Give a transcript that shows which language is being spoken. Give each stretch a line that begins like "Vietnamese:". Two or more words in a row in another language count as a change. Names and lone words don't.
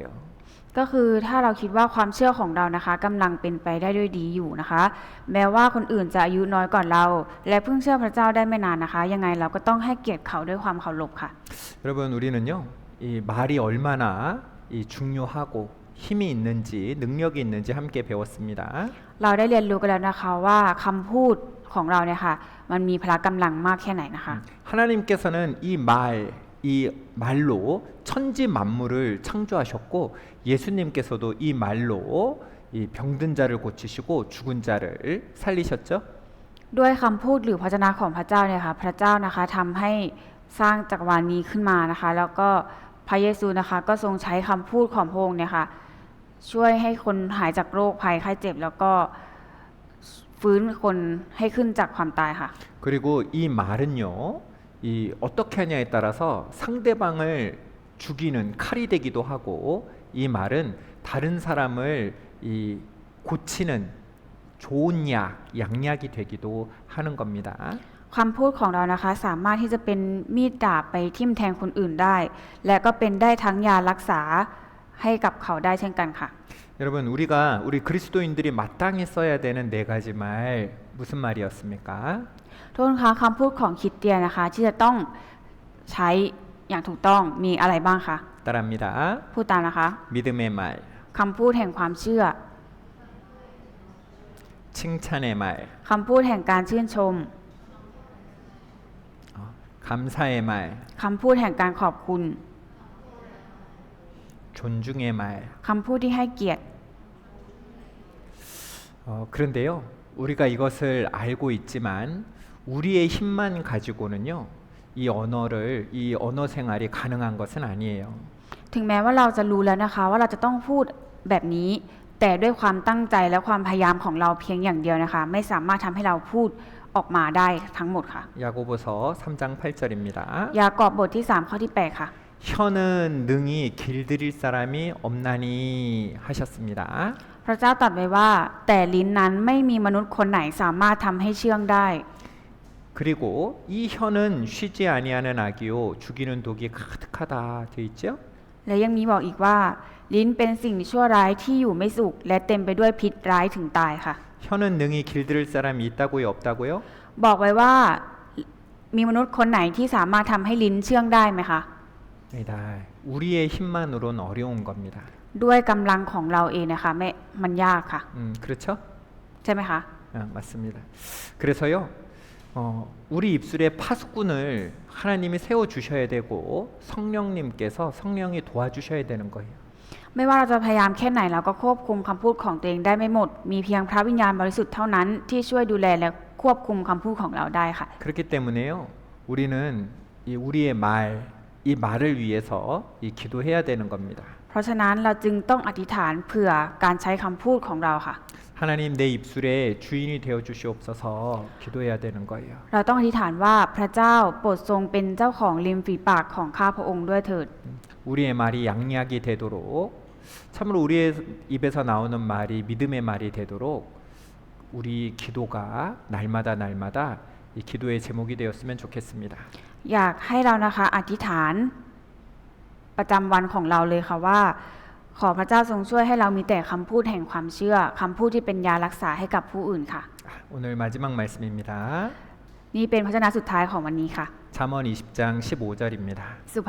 Thai: ก็คือถ้าเราคิดว่าความเชื่อของเรานะคะกำลังเป็นไปได้ด้วยดีอยู่นะคะ แม้ว่าคนอื่นจะอายุน้อยกว่าเรา และเพิ่งเชื่อพระเจ้าได้ไม่นานนะคะ ยังไงเราก็ต้องให้เกียรติเขาด้วยความเคารพค่ะ
Korean: 여러분, 우리는요, 이 말이 얼마나 이 중요하고 힘이 있는지, 능력이 있는지 함께 배웠습니다.
Thai: เราได้เรียนรู้กันแล้วนะคะว่าคำพูดของเราเนี่ยค่ะมันมีพละกำลังมากแค่ไหนนะคะ
Korean: 하나님께서는 이 말로 천지 만물을 창조하셨고, 예수님께서도 이 말로 이 병든 자를 고치시고 죽은 자를 살리셨죠.
Thai: ด้วยคำพูดหรือพระวจนะของพระเจ้าเนี่ยค่ะพระเจ้านะคะทำให้สร้างจักรวาลนี้ขึ้นมานะคะ แล้วก็พระเยซูนะคะก็ทรงใช้คำพูดของพระองค์เนี่ยค่ะช่วยให้คนหายจากโรคภัยไข้เจ็บ แล้วก็ฟื้นคนให้ขึ้นจากความตายค่ะ
Korean: 그리고 이 말은요, 이 어떻게 하냐에 따라서 상대방을 죽이는 칼이 되기도 하고, 이 말은 다른 사람을 이 고치는 좋은 양약이 되기도 하는 겁니다.
Thai: คำพูดของเรานะคะสามารถที่จะเป็นมีดดาบไปทิ่มแทงคนอื่นได้ และก็เป็นได้ทั้งยารักษาให้กับเขาได้เช่นกันค่ะ
Korean: 여러분, 우리 그리스도인들이 마땅히 써야 되는 네 가지 말 무슨 말이었습니까?
Thai: ทุกคนคะคำพูดของคริสเตียนนะคะที่จะต้องใช้อย่างถูกต้องมีอะไรบ้างคะ
Korean: 따라합니다.
Thai: พูดตามนะคะ
Korean: 믿음의 말,
Thai: คำพูดแห่งความเชื่อ
Korean: 칭찬의 말,
Thai: คำพูดแห่งการชื่นชม
Korean: 감사의 말,
Thai: คำพูดแห่งการขอบคุณ
Korean: 존중의 말.
Thai: คำพูดที่ให้เกียรติ
Korean: 그런데요, 우리가 이것을 알고 있지만 우리의 힘만 가지고는요, 이 언어 생활이 가능한 것은 아니에요.
Thai: ถึงแม้ว่าเราจะรู้แล้วนะคะว่าเราจะต้องพูดแบบนี้ แต่ด้วยความตั้งใจและความพยายามของเราเพียงอย่างเดียวนะคะ ไม่สามารถทำให้เราพูดออกมาได้ทั้งหมดค่ะ
Korean: 야고보서 3장 8절입니다.
Thai: ยากอบบทที่3ข้อที่8ค่ะ
Korean: 혀는 능히 길들일 사람이 없나니 하셨습니다.
Thai: พระเจ้าตรัสไว้ว่าแต่ลิ้นนั้นไม่มีมนุษย์คนไหนสามารถทำให้เชื่องได้
Korean: 그리고 이 혀는 쉬지 아니하는 악이요 죽이는 독이 가득하다 되어 있죠.
Thai: และยังมีบอกอีกว่า ลิ้นเป็นสิ่งชั่วร้ายที่อยู่ไม่สุขและเต็มไปด้วยพิษร้ายถึงตายค่ะ
Korean: 혀는 능히 길들일 사람이 있다고요, 없다고요?
Thai: บอกไว้ว่ามีมนุษย์คนไหนที่สามารถทำให้ลิ้นเชื่องได้ไหมคะ
Korean: 아니다. 우리의 힘만으로는 어려운 겁니다.
Thai: ด้วยกำลังของเราเองนะคะมันยากค่ะ
Korean: 그렇죠?
Thai: ใช่ไหมคะ
Korean: 맞습니다. 그래서요, 우리 입술에 파수꾼을 하나님이 세워 주셔야 되고 성령이 도와주셔야 되는 거예요.
Thai: ไม่ว่าเราจะพยายามแค่ไหนเราก็ควบคุมคำพูดของตัวเองได้ไม่หมด มีเพียงพระวิญญาณบริสุทธิ์เท่านั้นที่ช่วยดูแลและควบคุมคำพูดของเราได้ค่ะ
Korean: 그렇기 때문에요, 우리는 우리의 이 말을 위해서 기도해야 되는 겁니다.
Thai: เพราะฉะนั้นเราจึงต้องอธิษฐานเผื่อการใช้คำพูดของเราค่ะ
Korean: 하나님 내 입술에 주인이 되어 주시옵소서 기도해야 되는 거예요.
Thai: เราต้องอธิษฐานว่าพระเจ้าโปรดทรงเป็นเจ้าของริมฝีปากของข้าพระองค์ด้วยเถิด
Korean: 우리의 말이 양약이 되도록, 참으로 우리의 입에서 나오는 말이 믿음의 말이 되도록 우리 기도가 날마다 이 기도의 제목이 되었으면 좋겠습니다.
Thai: อยากให้เรานะคะอธิษฐานประจำวันของเราเลยค่ะว่าขอพระเจ้าทรงช่วยให้เรามีแต่คำพูดแห่งความเชื่อคำพูดที่เป็นยารักษาให้กับผู้อื่นค่ะ
Korean: 오늘 마지막 말씀입니다.
Thai: นี่เป็นพระวจนะสุดท้ายของวันนี้ค่ะ
Korean: 잠언 20장 15절입니다.